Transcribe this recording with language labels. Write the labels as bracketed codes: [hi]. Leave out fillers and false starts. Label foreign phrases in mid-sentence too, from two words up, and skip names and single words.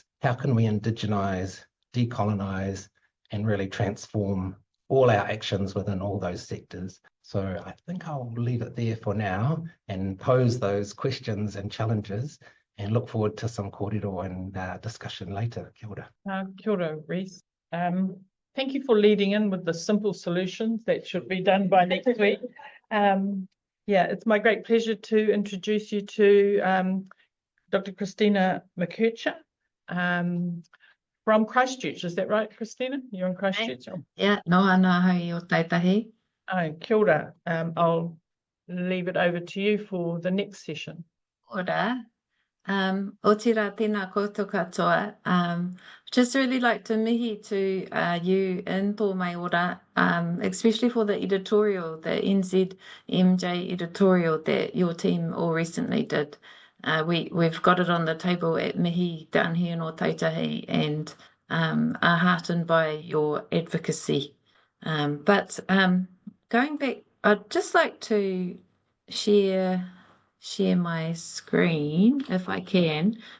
[en] How can we indigenize, decolonize, and really transform all our actions within all those sectors? So I think I'll leave it there for now and pose those questions and challenges and look forward to some kōrero and discussion later. [mi] Kia ora. Kia ora, Rhys. [en] Thank you for leading in with the simple solutions that should be done by next week. It's my great pleasure to introduce you to Dr. Christina McKerchar from Christchurch. Is that right, Christina? You're in Christchurch? [mi] Yeah, no ana hai o Taitahi. Kia ora. [en] I'll leave it over to you for the next session. [mi] Ora. O tira tēnā koutou katoa. [en] Just really like to mihi to you in [mi] tō mai ora, [en] especially for the editorial, the NZMJ editorial that your team all recently did. We've got it on the table at mihi down here in Taitahi and are heartened by your advocacy. But going back, I'd just like to share my screen if I can.